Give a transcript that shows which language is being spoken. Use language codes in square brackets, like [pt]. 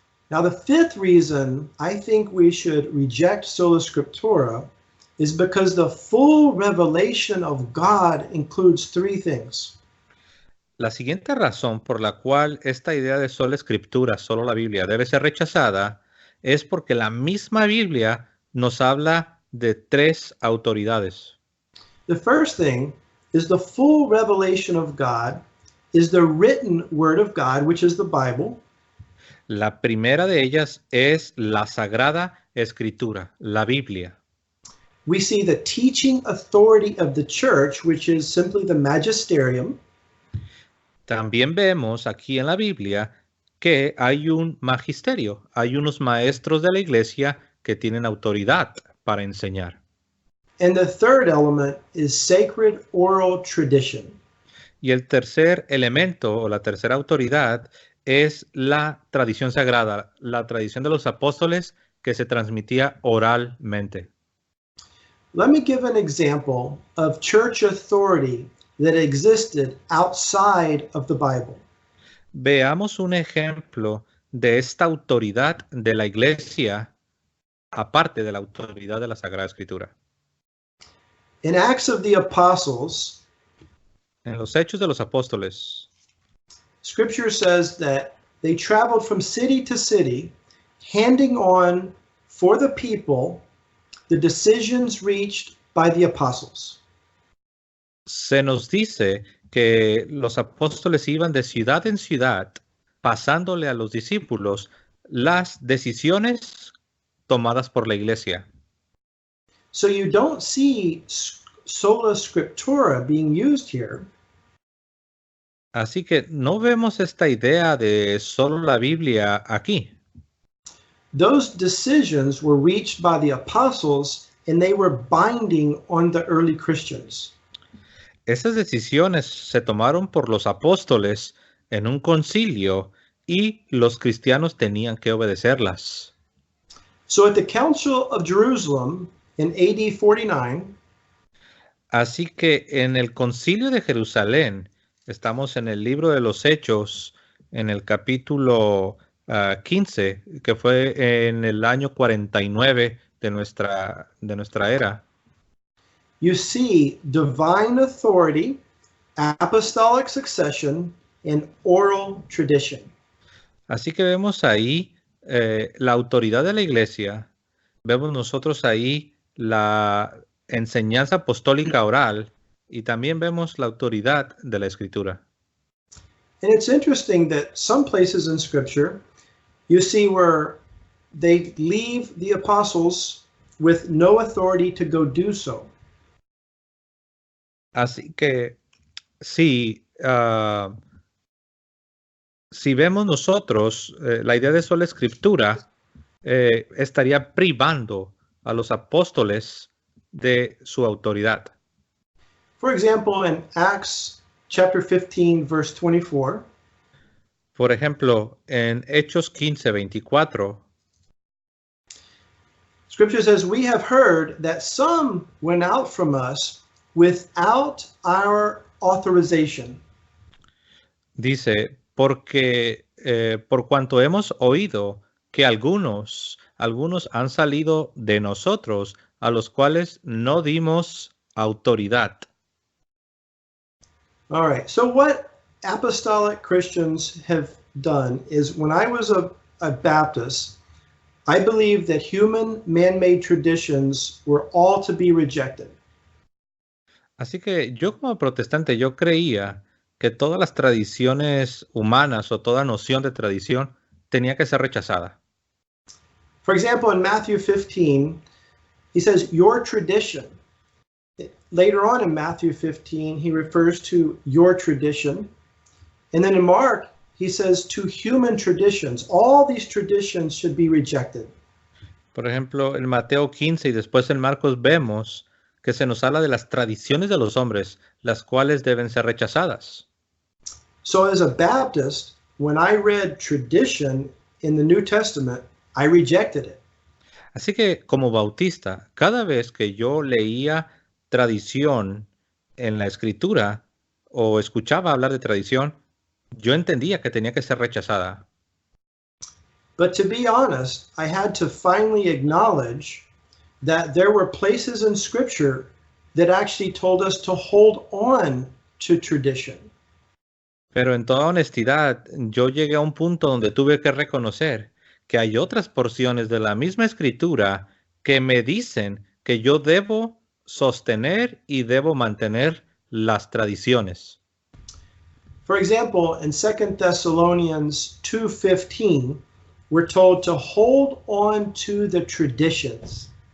[en] Now, the fifth reason I think we should reject sola scriptura is because the full revelation of God includes three things. [es] La siguiente razón por la cual esta idea de sola escritura, solo la Biblia, debe ser rechazada es porque la misma Biblia nos habla de tres autoridades. [en] The first thing is the full revelation of God is the written word of God, which is the Bible. [es] La primera de ellas es la Sagrada Escritura, la Biblia. [en] We see the teaching authority of the church, which is simply the magisterium. [es] También vemos aquí en la Biblia que hay un magisterio, hay unos maestros de la iglesia que tienen autoridad para enseñar. [en] And the third element is sacred oral tradition. [es] Y el tercer elemento o la tercera autoridad es la tradición sagrada, la tradición de los apóstoles que se transmitía oralmente. [en] Let me give an example of church authority that existed outside of the Bible. [es] Veamos un ejemplo de esta autoridad de la iglesia, aparte de la autoridad de la Sagrada Escritura. [en] In Acts of the Apostles, [es] En los Hechos de los Apóstoles, [en] Scripture says that they traveled from city to city, handing on for the people the decisions reached by the apostles. [es] se nos dice que los apóstoles iban de ciudad en ciudad, pasándole a los discípulos las decisiones tomadas por la iglesia. [en] So you don't see sola scriptura being used here. [es] Así que no vemos esta idea de solo la Biblia aquí. [en] Those decisions were reached by the apostles and they were binding on the early Christians. [es] Esas decisiones se tomaron por los apóstoles en un concilio y los cristianos tenían que obedecerlas. [en] So at the Council of Jerusalem in AD 49, [es] Así que en el concilio de Jerusalén, estamos en el libro de los Hechos, en el capítulo 15, que fue en el año 49 de nuestra era. [en] you see divine authority, apostolic succession, and oral tradition. [es] Así que vemos ahí la autoridad de la iglesia, vemos nosotros ahí la enseñanza apostólica oral y también vemos la autoridad de la escritura. [en] And it's interesting that some places in Scripture you see where they leave the apostles with no authority to go do so. [es] Así que si vemos nosotros la idea de sola escritura, estaría privando a los apóstoles de su autoridad. [en] For example, in Acts chapter 15, verse 24, [es] Por ejemplo, en Hechos 15:24, [en] Scripture says, "We have heard that some went out from us without our authorization." [es] dice, porque por cuanto hemos oído que algunos han salido de nosotros, a los cuales no dimos autoridad. [en] All right. So what apostolic Christians have done is when I was a Baptist, I believed that human man-made traditions were all to be rejected. [es] Así que yo como protestante, yo creía que todas las tradiciones humanas o toda noción de tradición tenía que ser rechazada. [en] For example, in Matthew 15, he says, "Your tradition later on in Matthew 15, he refers to your tradition. And then in Mark, he says to human traditions. All these traditions should be rejected. [es] Por ejemplo, en Mateo 15 y después en Marcos vemos que se nos habla de las tradiciones de los hombres, las cuales deben ser rechazadas. [en] So as a Baptist, when I read tradition in the New Testament, I rejected it. [es] Así que como bautista, cada vez que yo leía tradición en la escritura o escuchaba hablar de tradición, yo entendía que tenía que ser rechazada. [en] But to be honest, I had to finally acknowledge that there were places in Scripture that actually told us to hold on to tradition. [es] Pero en toda honestidad, yo llegué a un punto donde tuve que reconocer que hay otras porciones de la misma escritura que me dicen que yo debo sostener y debo mantener las tradiciones. [en] For example, in 2 Thessalonians 2:15, we're told to hold on to the traditions.